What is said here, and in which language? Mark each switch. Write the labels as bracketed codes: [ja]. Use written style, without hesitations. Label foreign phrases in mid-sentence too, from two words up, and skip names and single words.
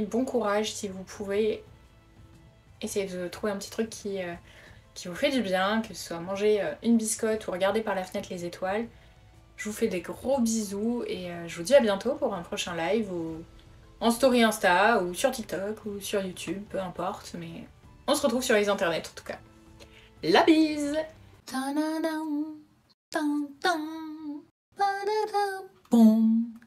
[fr] Bon courage si vous pouvez. Essayez de trouver un petit truc qui vous fait du bien, que ce soit manger une biscotte ou regarder par la fenêtre les étoiles. Je vous fais des gros bisous et je vous dis à bientôt pour un prochain live ou en story Insta ou sur TikTok ou sur YouTube, peu importe, mais on se retrouve sur les internets en tout cas. La bise! Ta-da-dam, tam-tam, pa-da-dam, boum.